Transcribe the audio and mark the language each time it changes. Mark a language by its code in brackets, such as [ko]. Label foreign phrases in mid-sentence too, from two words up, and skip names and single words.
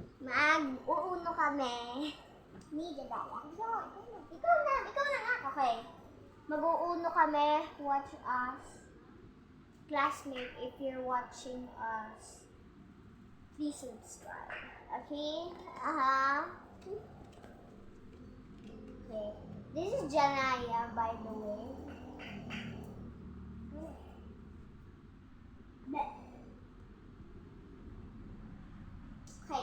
[tl] Mag-uuno kami. Ni Jadaya. Ikaw na nga. Okay. Mag-uuno kami. [en] Watch us. Classmate, if you're watching us, please subscribe. Okay? Okay. This is Janaya, by the way. Okay.